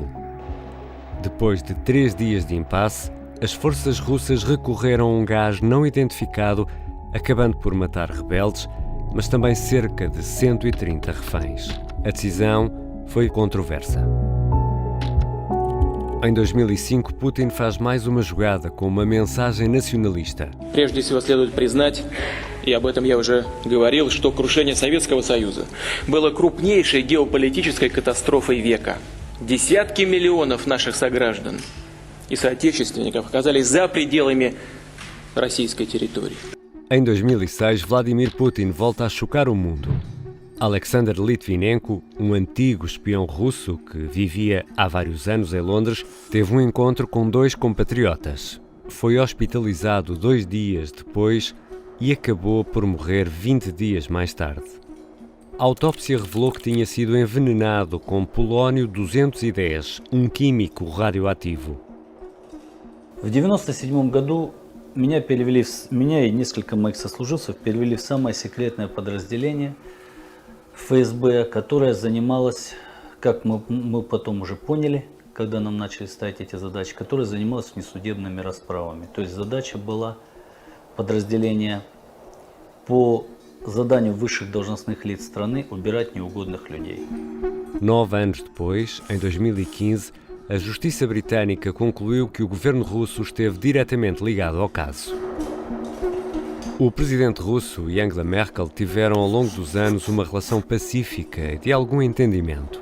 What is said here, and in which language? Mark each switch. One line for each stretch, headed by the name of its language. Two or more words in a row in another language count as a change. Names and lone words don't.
Portuguese: Depois de 3 dias de impasse, as forças russas recorreram a um gás não identificado, acabando por matar rebeldes, mas também cerca de 130 reféns. A decisão foi controversa. Em 2005, Putin faz mais uma jogada com uma mensagem nacionalista.
Russian: Прежде всего следует признать, и об этом я уже говорил, что крушение Советского Союза было крупнейшей геополитической катастрофой века. Десятки миллионов наших сограждан и соотечественников оказались за пределами российской территории.
Portuguese: Em 2006, Vladimir Putin volta a chocar o mundo. Alexander Litvinenko, um antigo espião russo que vivia há vários anos em Londres, teve um encontro com 2 compatriotas. Foi hospitalizado 2 dias depois e acabou por morrer 20 dias mais tarde. A autópsia revelou que tinha sido envenenado com polónio 210, um químico radioativo.
Russian: В 1997 году меня и несколько моих сослуживцев перевели в самое секретное подразделение ФСБ, которое занималось, как мы потом уже поняли, когда нам начали ставить эти задачи, которое занималось внесудебными расправами. То есть задача была подразделения по заданию высших должностных лиц страны убирать неугодных людей.
Portuguese: 9 anos depois, em 2015, a Justiça Britânica concluiu que o governo russo esteve diretamente ligado ao caso. O presidente russo e Angela Merkel tiveram ao longo dos anos uma relação pacífica e de algum entendimento.